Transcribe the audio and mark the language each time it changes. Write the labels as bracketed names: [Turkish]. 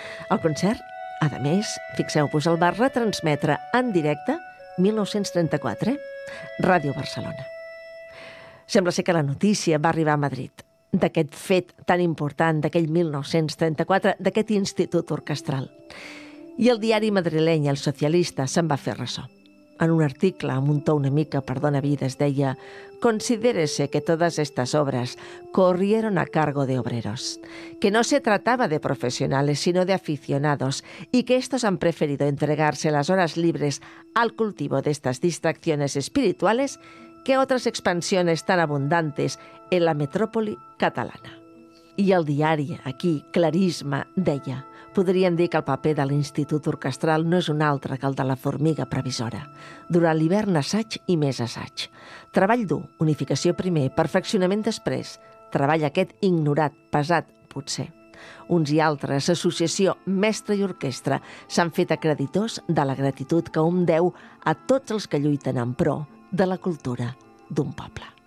[Catalan] El concert, a més, fixeu-vos, el va retransmetre en directe, 1934, Ràdio Barcelona. Sembla ser que la notícia va arribar a Madrid d'aquest fet tan important d'aquell 1934, d'aquest institut orquestral. I el diari madrileny El Socialista se'n va fer ressò. En un article amb un to una mica perdona vides deia: [Spanish] «Considérese que todas estas obras corrieron a cargo de obreros, que no se trataba de profesionales sino de aficionados y que estos han preferido entregarse las horas libres al cultivo de estas distracciones espirituales que [Catalan] altres expansions [Spanish] tan abundantes en la [Catalan] metròpoli catalana». I el diari, aquí, Clarisme, deia: «Podríem dir que el paper de l'Institut Orquestral no és un altre que el de la formiga previsora. Durant l'hivern, assaig i més assaig. Treball dur, unificació primer, perfeccionament després. Treball aquest ignorat, pesat, potser. Uns i altres, associació, mestre i orquestra, s'han fet acreditors de la gratitud que hom deu a tots els que lluiten en pro de la cultura d'un poble».